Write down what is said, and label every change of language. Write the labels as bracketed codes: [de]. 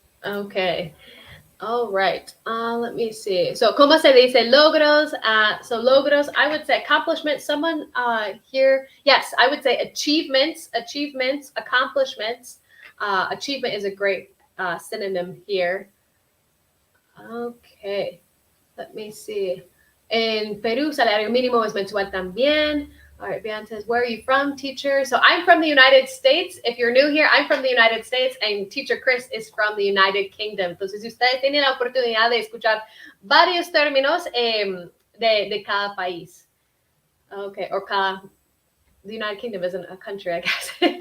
[en] Okay. All right. Let me see. [es] So, ¿cómo se dice logros? [en] So, logros, I would say accomplishments. Someone here, yes, I would say achievements, accomplishments. Achievement is a great synonym here. Okay. Let me see. [es] En Perú, salario mínimo es mensual también. [en] All right, Bian says, where are you from, teacher? So I'm from the United States. If you're new here, I'm from the United States, and teacher Chris is from the United Kingdom. [es] Entonces, si ustedes tienen la oportunidad de escuchar varios términos de cada país. [en] Okay, or cada... The United Kingdom isn't a country, I guess.